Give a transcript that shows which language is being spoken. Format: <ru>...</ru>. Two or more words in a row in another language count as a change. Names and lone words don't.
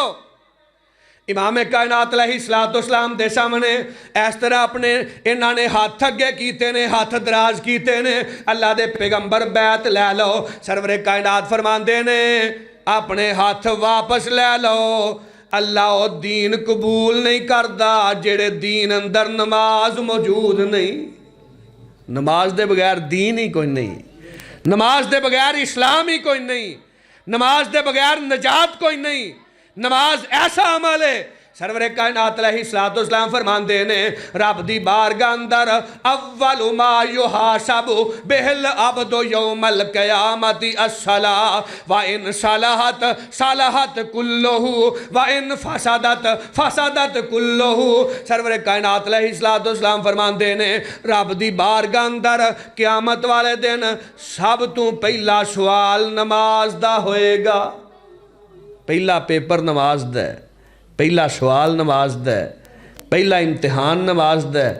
<pa>امام کائنات</pa> <ar>علیہ السلام</ar> <pa>دے سامنے اس طرح اپنے انہاں نے ہاتھ اگے کیتے نے، ہاتھ دراز کیتے نے، اللہ دے پیغمبر بیعت لے لو۔ سرور کائنات فرماندے نے اپنے ہاتھ واپس لے لو، اللہ او دین قبول نہیں کردا جڑے دین اندر نماز موجود نہیں۔ نماز دے بغیر دین ہی کوئی نہیں، نماز دے بغیر اسلام ہی کوئی نہیں، نماز دے بغیر نجات کوئی نہیں۔ نماز ایسا عمل ہے، سرور کائنات</pa> <ar>علیہ السلام</ar> <pa>فرماندے نے رب دی بارگاہ اندر</pa> <ar>اول ما یحاسب بہ العبد یوم القیامت الصلاۃ وان صلحت صلحت کلہ وان فسدت فسدت کلہ۔</ar> <pa>سرور کائنات</pa> <ar>علیہ السلام</ar> <pa>فرماندے نے رب دی بارگاہ اندر قیامت والے دن سب تو پہلا سوال نماز دا ہوئے گا، پہلا پیپر نماز دا ہے، پہلا سوال نماز دا ہے، پہلا امتحان نماز دا ہے۔</pa>